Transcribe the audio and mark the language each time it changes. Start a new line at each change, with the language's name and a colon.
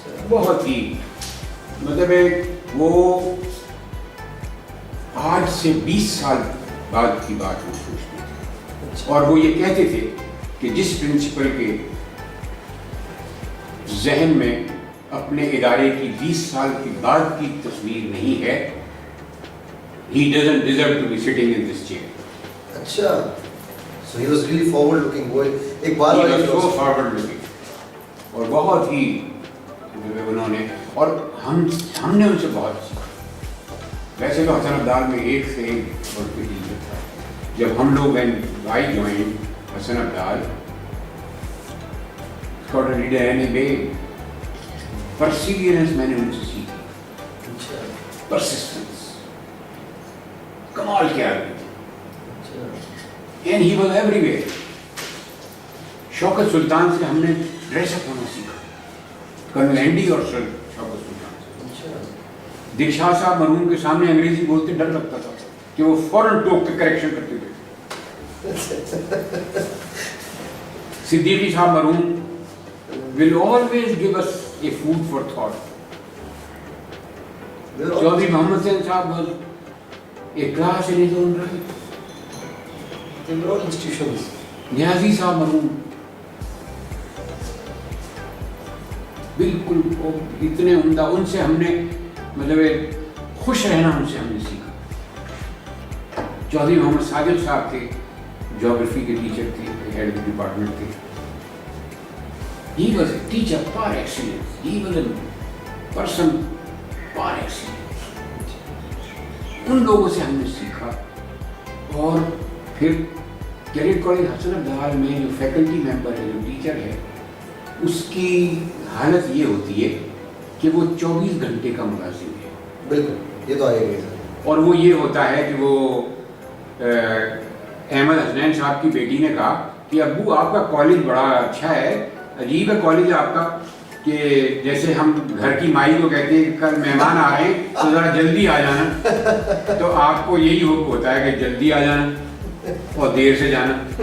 Hindi: बहुत ही मतलब एक वो आज से 20 साल बाद की बात वो सोचते थे और वो ये कहते थे कि जिस प्रिंसिपल के जहन में अपने इदारे की 20 साल के बाद की तस्वीर नहीं है,
English: he doesn't deserve to be sitting in this chair. अच्छा, so he was really forward looking boy.
Hindi: एक बार
English: He was so forward looking
Hindi: और बहुत ही उन्होंने, और हमने उनसे बहुत सीखा। वैसे तो हसन अब्दाल में एक से एक और टीचर था। जब हम लोग I join Hasan Abdal squadron leader N bay Perseverance मैंने उनसे सीखी, परसिस्टेंस, कमाल के आदमी थे।
English: And he was everywhere.
Hindi: Shaukat सुल्तान से हमने ड्रेसअप होना सीखा, कर्नल एन.डी. और शौकत सुल्तान से। दिलशाद साहब मरहूम के सामने अंग्रेजी बोलते डर लगता था कि वो फौरन टोक के करेक्शन करते थे।
English: सिद्दीकी साहब मरहूम will always give us a food for thought. Chaudhary Mohammad Hussain sahab was a class in his own right. They were all institutions.
Hindi: Niazi साहब मरहूम बिल्कुल इतने उम्दा, उनसे हमने मतलब खुश रहना उनसे हमने सीखा। चौधरी मोहम्मद साजिद साहब थे, ज्योग्राफी के टीचर थे, हेड ऑफ डिपार्टमेंट थे।
English: He was a teacher par excellence. He was a person par excellence.
Hindi: उन लोगों से हमने सीखा। और फिर कैडेट कॉलेज हसन अब्दाल में जो फैकल्टी मेंबर है, जो टीचर है, उसकी हालत ये होती है कि वो 24 घंटे का मुलाजिम है। बिल्कुल, ये तो आएगा। और वो ये होता है कि वो अहमद हसनैन साहब की बेटी ने कहा कि अब्बू आपका कॉलेज बड़ा अच्छा है, अजीब है कॉलेज आपका, कि जैसे हम घर की माई को कहते हैं कि कल मेहमान आ रहे हैं तो ज़रा जल्दी आ जाना, तो आपको यही हुक्म होता है कि जल्दी आ जाना और देर से जाना।